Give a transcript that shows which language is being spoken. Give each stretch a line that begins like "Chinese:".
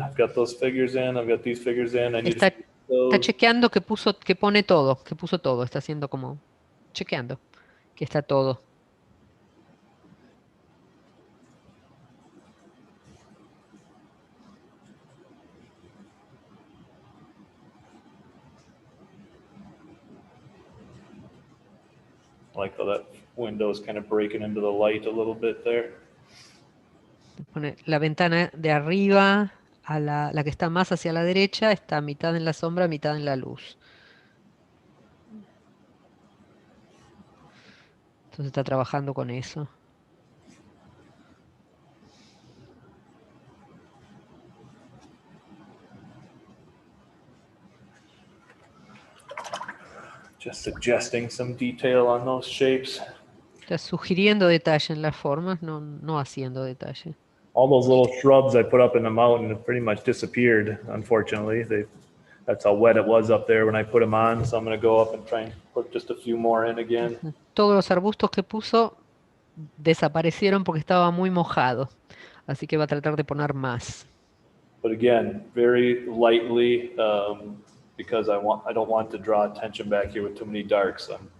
English: I've got those figures in. I've got these figures in. I need
Spanish: Está
English: those.
Spanish: chequeando que puso todo, está haciendo como chequeando que está todo.
English: I like how that window's kind of breaking into the light a little bit there.
Spanish: Pone la ventana de arriba a la que está más hacia la derecha, está mitad en la sombra, mitad en la luz. Entonces está trabajando con eso.
English: Just suggesting some detail on those shapes.
Spanish: Está sugiriendo detalle en las formas, no haciendo detalle.
English: All those little shrubs I put up in the mountain have pretty much disappeared, unfortunately. That's how wet it was up there when I put them on, so I'm going to go up and try and put just a few more in again.
Spanish: Todos los arbustos que puso desaparecieron porque estaba muy mojado, así que va a tratar de poner más.
English: But again, very lightly, because I don't want to draw attention back here with too many darks.